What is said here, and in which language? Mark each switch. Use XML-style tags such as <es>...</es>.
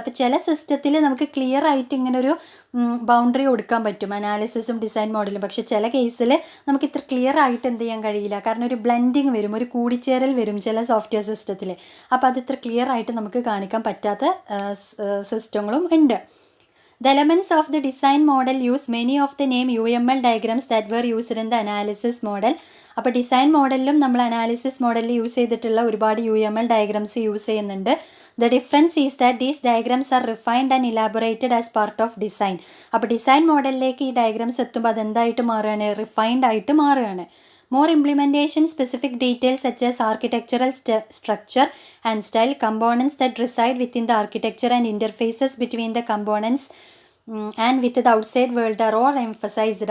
<ml>അപ്പോൾ ചില സിസ്റ്റത്തിൽ നമുക്ക് ക്ലിയർ ആയിട്ട് ഇങ്ങനെ ഒരു ബൗണ്ടറി കൊടുക്കാൻ പറ്റും അനാലിസിസും ഡിസൈൻ മോഡലും. പക്ഷേ ചില കേസിൽ നമുക്ക് ഇത്ര ക്ലിയർ ആയിട്ട് എന്ത് ചെയ്യാൻ കഴിയില്ല. കാരണം ഒരു ബ്ലെൻഡിങ് വരും, ഒരു കൂടിച്ചേരൽ വരും ചില സോഫ്റ്റ്വെയർ സിസ്റ്റത്തിൽ. അപ്പോൾ അത് ഇത്ര ക്ലിയർ ആയിട്ട് നമുക്ക് കാണിക്കാൻ പറ്റാത്ത സിസ്റ്റങ്ങളും ഉണ്ട്.</ml> <en>The elements of the design model use many of the name UML diagrams that were used in the analysis model.</en> <ml>അപ്പോൾ ഡിസൈൻ മോഡലിലും നമ്മൾ അനാലിസിസ് മോഡലിൽ യൂസ് ചെയ്തിട്ടുള്ള ഒരുപാട് UML ഡയഗ്രാംസ് യൂസ് ചെയ്യുന്നുണ്ട്.</ml> <en>The difference is that these diagrams are refined and elaborated as part of design.</en> <ml>അപ്പോൾ design മോഡലിലേക്ക് ഈ diagrams എത്തുമ്പോൾ അതെന്തായിട്ട് മാറുകയാണ്? റിഫൈൻഡ് ആയിട്ട് മാറുകയാണ്.</ml> <en>More implementation specific details such as architectural structure and style, components that reside within the architecture and interfaces between the components and with the outside world are all emphasized.</en>